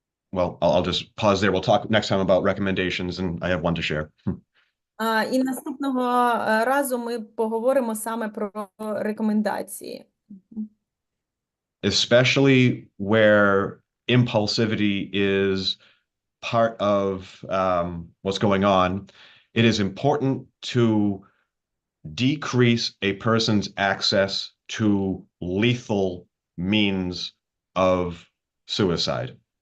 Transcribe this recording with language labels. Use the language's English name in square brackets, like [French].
[English] Well, I'll just pause there. We'll talk next time about recommendations, and I have one to share. [Ukrainian] І наступного разу ми поговоримо саме про рекомендації. [English] Especially where impulsivity is part of what's going on, it is important to decrease a person's access to lethal means of suicide.